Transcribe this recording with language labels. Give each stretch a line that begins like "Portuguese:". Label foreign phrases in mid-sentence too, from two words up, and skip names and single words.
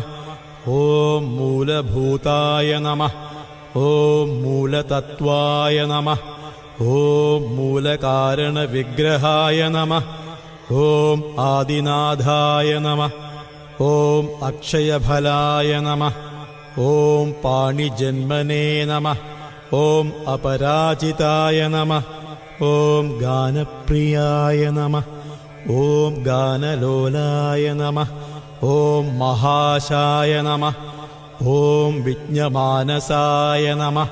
Sanskrit: ॐ मूलभूताय नमः। ॐ मूलतत्त्वाय नमः। ॐ मूलकारणविग्रहाय नमः। ॐ आदिनाथाय नमः। ॐ अक्षयफलाय नमः। ഓം പാണിജന്മനേ നമഃ. ഓം അപരാജിതായ നമഃ. ഓം ഗാനപ്രിയായ നമഃ. ഓം ഗാനലോലായ നമഃ. ഓം മഹാശായ നമഃ. ഓം വിജ്ഞമാനസായ നമഃ.